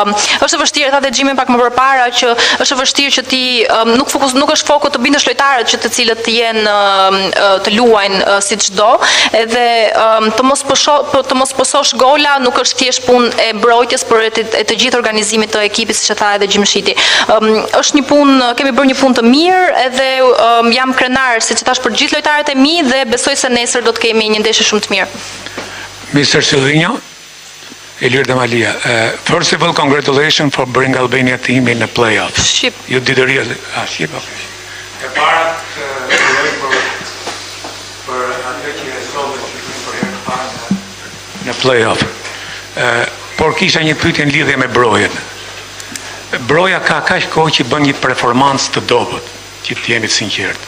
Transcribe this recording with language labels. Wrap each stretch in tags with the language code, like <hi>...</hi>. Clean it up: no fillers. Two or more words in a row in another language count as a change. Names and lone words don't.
<sq>Është e vështirë, thatë Xhimi pak më përpara që është e vështirë që ti nuk është foku të bindesh lojtarët që të cilët të luajnë si çdo, edhe të mos pososh gola nuk është thjesht punë e mbrojtjes, por e të gjithë organizimit të ekipit, siç e tha edhe Gjimshiti. Është një punë, kemi bërë një punë të mirë, edhe jam krenar, siç e thash, për gjithë lojtarët e mi dhe besoj se nesër do të kemi një ndeshje shumë të mirë.</sq> <en>Mr. Silvinho, Ilir Demalia, first of all, congratulations for bringing Albania team in the playoffs.</en> <sq>Shqip.</sq> <en>You did a really...</en> <sq>Shqip, okay. E para për atë që e sollë që për herë të parë në playoff. Por kisha një pyetje në lidhje me Brojen. Broja ka kaq kohë që bën një performancë të dobët, që të jeni të sinqert.</sq>